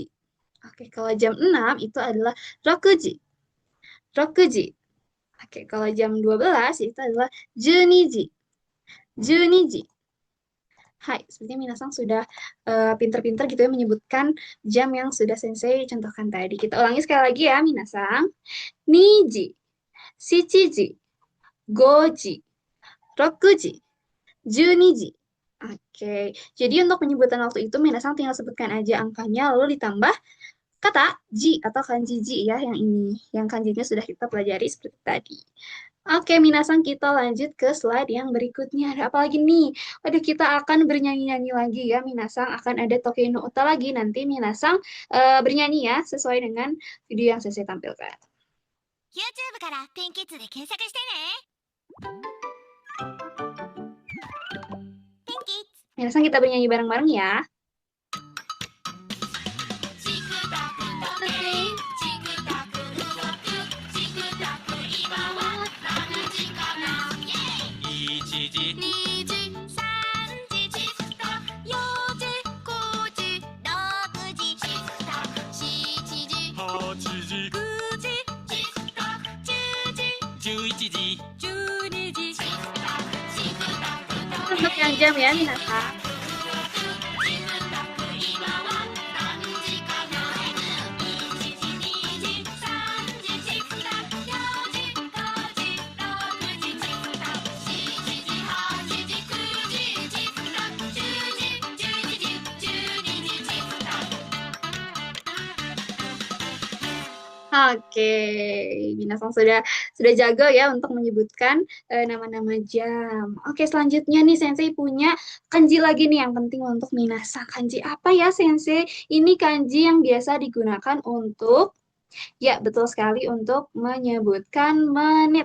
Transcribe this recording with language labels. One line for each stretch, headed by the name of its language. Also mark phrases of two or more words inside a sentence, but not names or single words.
Indonesian: Oke, kalau jam 6 itu adalah rokuji. Rokuji. Oke, kalau jam 12 itu adalah juniji. Juniji. Hai, sepertinya Minasang sudah pinter-pinter gitu ya menyebutkan jam yang sudah Sensei contohkan tadi. Kita ulangi sekali lagi ya, Minasang.
Japanese: 二時、七時、五時, 六時、十二時.
Indonesian: Oke, jadi untuk penyebutan waktu itu Minasang tinggal sebutkan aja angkanya lalu ditambah kata ji atau kanji ji ya yang ini. Yang kanjinya sudah kita pelajari seperti tadi. Oke, Minasang kita lanjut ke slide yang berikutnya. Ada apa lagi nih? Waduh, kita akan bernyanyi-nyanyi lagi ya, Minasang. Akan ada Tokei no Uta lagi. Nanti Minasang bernyanyi ya, sesuai dengan video yang saya tampilkan.
Japanese: YouTube から天気図で検索してね。天気
Indonesian: Minasang kita bernyanyi bareng-bareng ya.
Japanese: チクタク時計チクタク動くチクタク今は何時かなイエイ 1時 2時3時チクタク4時5時6時チクタク7時 8時 9時チクタク10時 11時 12時チクタクチクタク
Indonesian: Untuk yang jam ya, Minasang.
Japanese: チクタク今は何時かな1時2時3時チクタク4時5時6時チクタク7時8時9時チクタク10時11時12時チクタク
Indonesian: Oke, Minasang sudah jago ya untuk menyebutkan nama-nama jam. Oke, selanjutnya nih Sensei punya kanji lagi nih yang penting untuk Minasang. Kanji apa ya Sensei? Ini kanji yang biasa digunakan untuk ya, betul sekali untuk menyebutkan menit.